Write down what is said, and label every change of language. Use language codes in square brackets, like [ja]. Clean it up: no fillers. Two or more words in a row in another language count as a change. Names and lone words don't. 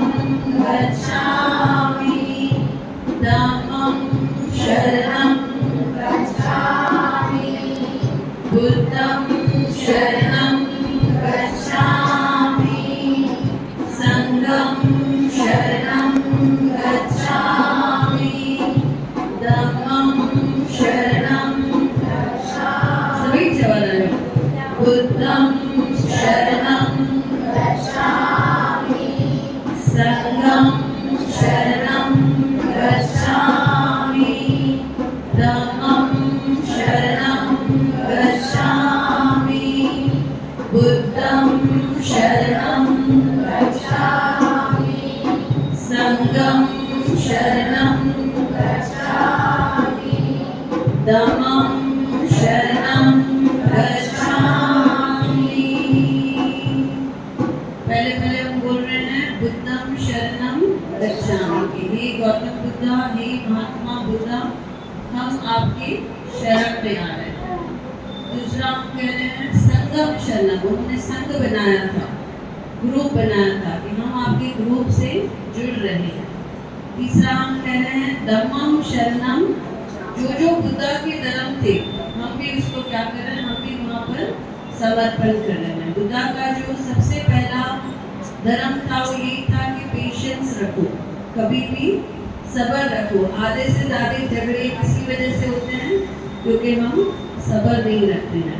[pi] गच्छामि, धम्मं शरणं गच्छामि, बुद्धं शरणं गच्छामि, संघं शरणं गच्छामि, धम्मं शरणं गच्छामि, [hi] सभी [pi] जवान बुद्धं शरणं गच्छामि, संघं शरणं गच्छामि, धम्मं शरणं गच्छामि, बुद्धं शरणं गच्छामि, संघं शरणं गच्छामि, धम्मं शरणं गच्छामि। [hi] पहले पहले हम बोल रहे हैं [pi] बुद्धं शरणं गच्छामि। [hi] हे गौतम बुद्धा, हे महात्मा बुद्धा, हम आपके शरण में आ रहे हैं। दूसरा हम कह रहे हैं [pi] संघं शरणं, [hi] उन्होंने संघ बनाया था, ग्रुप बनाया था कि हम आपके ग्रुप से जुड़ रहे हैं। तीसरा हम कह रहे हैं [pi] धम्मं शरणं, [hi] जो बुद्धा के धर्म थे हम भी उसको क्या कर रहे हैं, हम भी वहाँ पर समर्पण कर रहे हैं। बुद्धा का जो सबसे पहला धर्म था वो यही था कि पेशेंस रखो, कभी भी सब्र रखो। आधे से ज्यादा झगड़े किसी वजह से होते हैं क्योंकि हम सब्र नहीं रखते हैं।